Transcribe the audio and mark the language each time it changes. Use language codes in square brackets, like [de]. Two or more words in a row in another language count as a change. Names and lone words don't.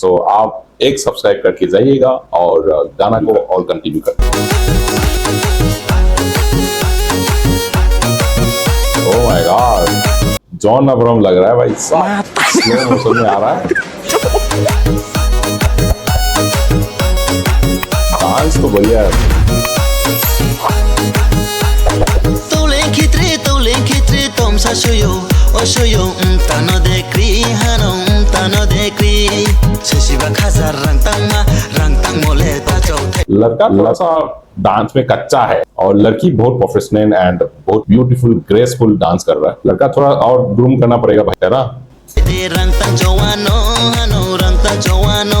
[hi] सो आप एक सब्सक्राइब करके जाइएगा और गाना को और कंटिन्यू करें। [en] oh my god, [hi] जॉन अब्राहम लग रहा है भाई साहब, [en] slow motion [hi] में आ रहा है। डांस तो बढ़िया है। [trk] Tulen kitri tom sa shuyo o shuyo tano de kri hano tano de kri sesiba khazar rang tang mole ta chauthai [hi] लड़का थोड़ा सा डांस में कच्चा है और लड़की बहुत [en] professional and [hi] बहुत [en] beautiful graceful [hi] डांस कर रहा है। लड़का थोड़ा और ग्रूम करना पड़ेगा भाई, है ना। [trk] de rang tang jawano hano rang tang jawano